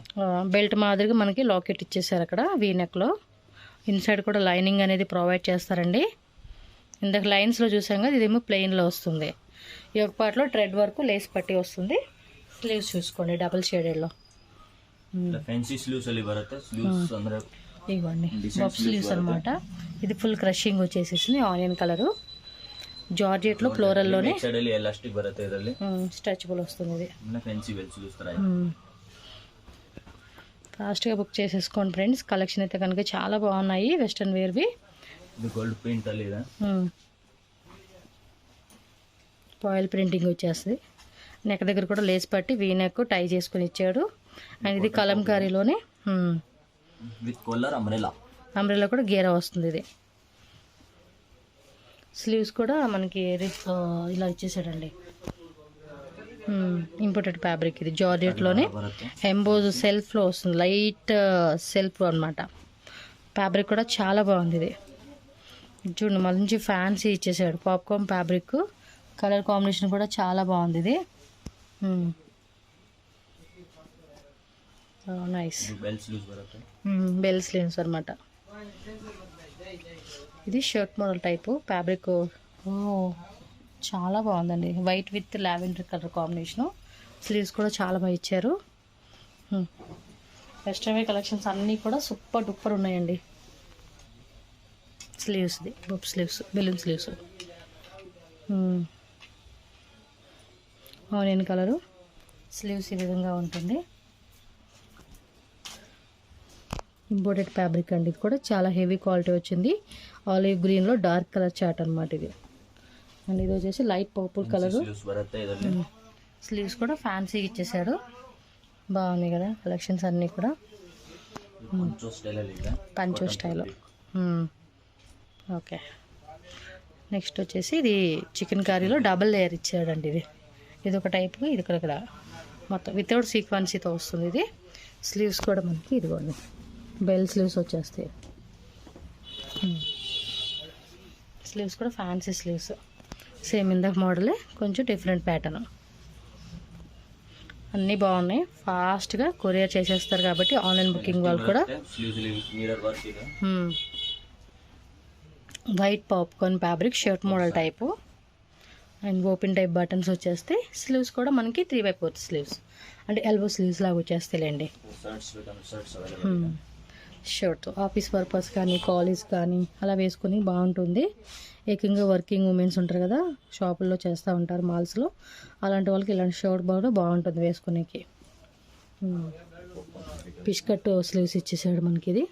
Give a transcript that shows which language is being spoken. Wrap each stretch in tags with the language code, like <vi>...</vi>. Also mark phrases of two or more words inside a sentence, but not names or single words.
<te>బెల్ట్ మాదిరిగా మనకి లాకెట్ ఇచ్చేసారు అక్కడ</te> <en>V neck</en> <te>లో. ఇన్సైడ్ కూడా లైనింగ్ అనేది ప్రొవైడ్ చేస్తారండి. ఇందాక లైన్స్ లో చూసాం కదా, ఇదేమో ప్లెయిన్ లో వస్తుంది. ఈ ఒక పార్ట్లో</te> <en>thread work,</en> <te>లేస్ పట్టి వస్తుంది. స్లీవ్స్ చూసుకోండి</te> <en>double shaded</en> <te>లో.</te> <en>fancy sleeves</en> <kn>ಅಲ್ಲಿ ಬರುತ್ತೆ. స్లీవ్స్ ಅಂದ್ರೆ</kn> <te>ఇవ్వండి</te> <en>buff sleeves</en> <te>అనమాట. ఇది</te> <en>full crushing</en> <te>వచ్చేసేసింది,</te> <en>onion colour.</en> <te>జార్జెట్ లో ఫ్లోరల్ లోనే</te> <kn>ఎలాస్టిక్ బರುತ್ತೆ. ಇದರಲ್ಲಿ</kn> <te>స్ట్రెచబుల్ వస్తుంది. ఇది</te> <en>fancy well sleeves</en> <kn>ತರ.</kn> <te>ఫాస్ట్గా బుక్ చేసేసుకోండి ఫ్రెండ్స్. కలెక్షన్ అయితే కనుక చాలా బాగున్నాయి</te> <en>western wear.</en> <kn>ఇది</kn> <en>gold print</en> <kn>ಅಲ್ಲಿ ಇದೆ.</kn> <en>foil printing</en> <te>వచ్చేస్తుంది. నెక్ దగ్గర కూడా లేస్ పట్టి</te> <en>V neck tie</en> <te>చేసుకుని ఇచ్చాడు. అండ్ ఇది కలంకారీలోనే</te> <en>with collar</en> <te>అంబ్రెల్లా కూడా గేరా వస్తుంది. ఇది స్లీవ్స్ కూడా మనకి ఇలా ఇచ్చేసాడండి.</te> <en>imported fabric</en> <te>ఇది జార్జెట్లోనే</te> <kn>ಬರುತ್ತೆ.</kn> <en>emboss self</en> <te>వస్తుంది,</te> <en>light self</en> <te>అన్నమాట. ఫ్యాబ్రిక్ కూడా చాలా బాగుంది ఇది. చూడండి మంచి ఫ్యాన్సీ ఇచ్చేసాడు,</te> <en>popcorn fabric. colour combination</en> <te>కూడా చాలా బాగుంది ఇది. నైస్.</te> <kn>ಇದು</kn> <en>bell sleeves</en> <kn>ಬರುತ್ತೆ.</kn> <en>bell sleeves</en> <te>అనమాట. ఇది</te> <en>shirt model type fabric.</en> <te>ఓ చాలా బాగుందండి,</te> <en>white with lavender colour combination.</en> <te>స్లీవ్స్ కూడా చాలా బాగా ఇచ్చారు.</te> <en>western wear collections</en> <te>అన్నీ కూడా</te> <en>super duper</en> <te>ఉన్నాయండి. స్లీవ్స్ది</te> <en>bup sleeves, balloon sleeves. onion colour sleeves</en> <te>ఈ విధంగా ఉంటుంది.</te> <en>imported fabric</en> <te>అండి, ఇది కూడా చాలా</te> <en>heavy quality</en> <te>వచ్చింది.</te> <en>olive green dark colour chart</en> <te>అనమాట ఇది. అండ్ ఇది వచ్చేసి</te> <en>light purple colour.</en> <kn>ಸ್ಲೀವ್ಸ್ ಬರುತ್ತೆ ಇದರಲ್ಲಿ.</kn> <te>స్లీవ్స్ కూడా ఫ్యాన్సీగా ఇచ్చేసాడు. బాగుంది కదా కలెక్షన్స్ అన్నీ కూడా.</te> <en>poncho style</en> <kn>ಇದೆ.</kn> <en>poncho style.</en> <te>ఓకే. నెక్స్ట్ వచ్చేసి ఇది</te> <en>chicken curry double layer</en> <te>ఇచ్చాడండి. ఇది ఒక టైపు, ఇది ఇక్కడ మొత్తం</te> <en>without sequence</en> <te>వస్తుంది ఇది. స్లీవ్స్ కూడా మనకి ఇదిగోండి</te> <en>bell sleeves</en> <te>వచ్చేస్తాయి. స్లీవ్స్ కూడా</te> <en>fancy sleeves,</en> <te>సేమ్ ఇందాక మోడలే, కొంచెం</te> <en>different pattern.</en> <te>అన్నీ బాగున్నాయి. ఫాస్ట్గా కొరియర్ చేసేస్తారు కాబట్టి</te> <en>online booking</en> <te>వాళ్ళు కూడా.</te> <en>sleeves mirror work</en> <kn>ಇದೆ.</kn> <en>white popcorn fabric shirt model type and open type buttons</en> <te>వచ్చేస్తాయి. స్లీవ్స్ కూడా మనకి 3/4 స్లీవ్స్, అంటే</te> <en>elbow sleeves</en> <te>లాగా వచ్చేస్తాయిలేండి.</te> <kn>ಶರ್ಟ್ಸ್ ಬೇಕಂದ್ರೆ</kn> <en>shirts available</en> <kn>ಇದೆ.</kn> <en>shirt office purpose</en> <te>కానీ కాలేజ్ కానీ అలా వేసుకొని బాగుంటుంది. ఏకంగా</te> <en>working womens</en> <te>ఉంటారు కదా, షాపుల్లో చేస్తూ ఉంటారు మాల్స్లో, అలాంటి వాళ్ళకి ఇలాంటి షర్ట్ కూడా బాగుంటుంది వేసుకునేకి.</te> <en>pish cut sleeves</en> <te>ఇచ్చేసాడు మనకి ఇది.</te>